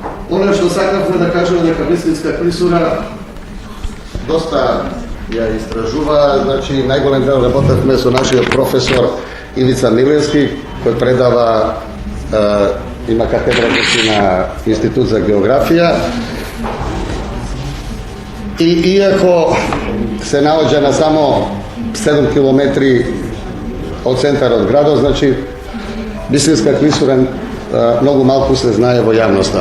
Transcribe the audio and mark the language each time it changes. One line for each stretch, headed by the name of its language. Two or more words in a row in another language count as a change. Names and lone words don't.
Macedonian: Оно што сакавме да кажемо нека Бискајска клисура доста ја истражува, значи најголем дел работавме со нашиот професор Ивица Милевски, кој предава, има катедра на Институт за географија. И иако се наоѓа на само 7 километри од центарот градот, значи Бискajска клисура многу малку се знае во јавноста.